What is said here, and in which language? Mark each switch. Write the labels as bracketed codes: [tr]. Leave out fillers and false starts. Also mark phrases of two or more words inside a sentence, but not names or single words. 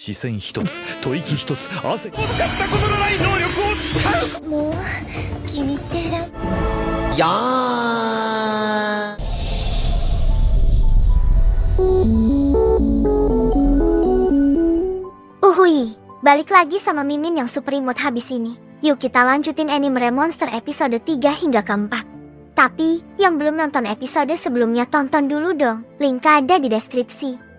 [ja] 視線一つ、吐息一つ、汗を使ったことのない能力を使う。もう君ってやー。 [id] Uhui, balik lagi sama Mimin yang super imut habis ini. Yuk kita lanjutin anime Remonster episode 3 hingga ke-4. Tapi, yang belum nonton episode sebelumnya tonton dulu dong, link ada di deskripsi.